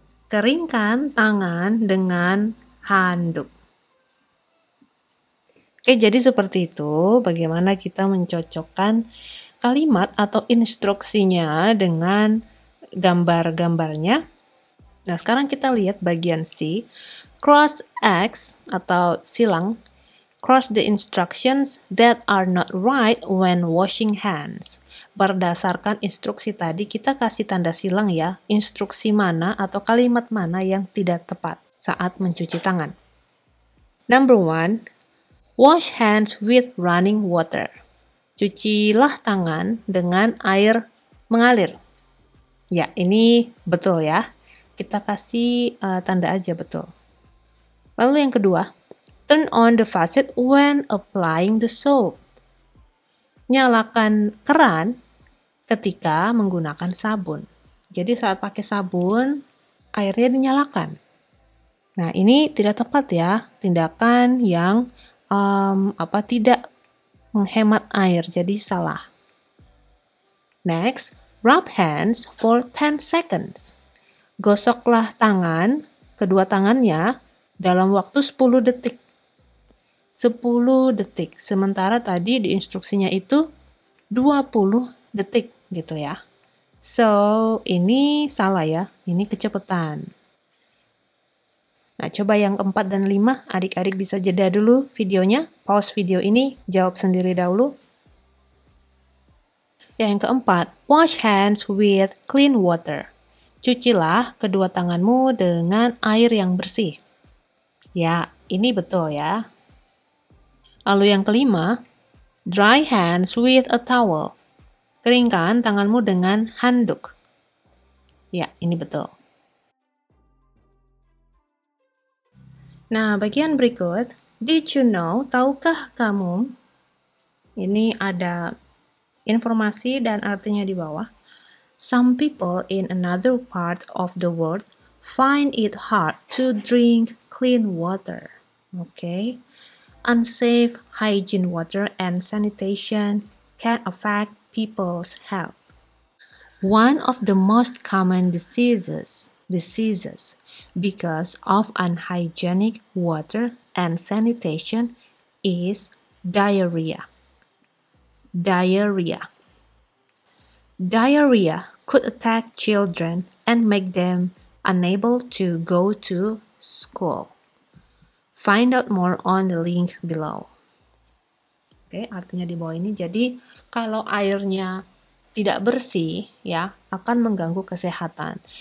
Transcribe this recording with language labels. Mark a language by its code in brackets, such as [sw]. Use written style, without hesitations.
[id] Keringkan tangan dengan handuk. Oke, jadi seperti itu bagaimana kita mencocokkan kalimat atau instruksinya dengan gambar-gambarnya. Nah, sekarang kita lihat bagian C. Cross X atau silang. [en] Cross the instructions that are not right when washing hands. [id] Berdasarkan instruksi tadi, kita kasih tanda silang ya, instruksi mana atau kalimat mana yang tidak tepat saat mencuci tangan. [en] Number 1, wash hands with running water. [id] Cucilah tangan dengan air mengalir. Ya, ini betul ya. Kita kasih tanda aja betul. Lalu yang kedua, [en] turn on the faucet when applying the soap. [id] Nyalakan keran ketika menggunakan sabun. Jadi saat pakai sabun, airnya dinyalakan. Nah, ini tidak tepat ya, tindakan yang tidak menghemat air, jadi salah. [en] Next, rub hands for 10 seconds. [id] Gosoklah tangan, kedua tangannya, dalam waktu 10 detik. 10 detik, sementara tadi di instruksinya itu 20 detik gitu ya. So, ini salah ya, ini kecepatan. Nah, coba yang keempat dan 5, adik-adik bisa jeda dulu videonya, pause video ini, jawab sendiri dahulu. Yang keempat, [en] wash hands with clean water. [id] Cucilah kedua tanganmu dengan air yang bersih. Ya, ini betul ya. Lalu yang kelima, [en] dry hands with a towel. [id] Keringkan tanganmu dengan handuk. Ya, ini betul. Nah, bagian berikut, [en] did you know, [id] tahukah kamu? Ini ada informasi dan artinya di bawah. [en] Some people in another part of the world find it hard to drink clean water. Okay? Unsafe hygiene water and sanitation can affect people's health. One of the most common diseases because of unhygienic water and sanitation is diarrhea. Diarrhea could attack children and make them unable to go to school. Find out more on the link below. [id] Oke, artinya di bawah ini. Jadi, kalau airnya tidak bersih, ya, akan mengganggu kesehatan.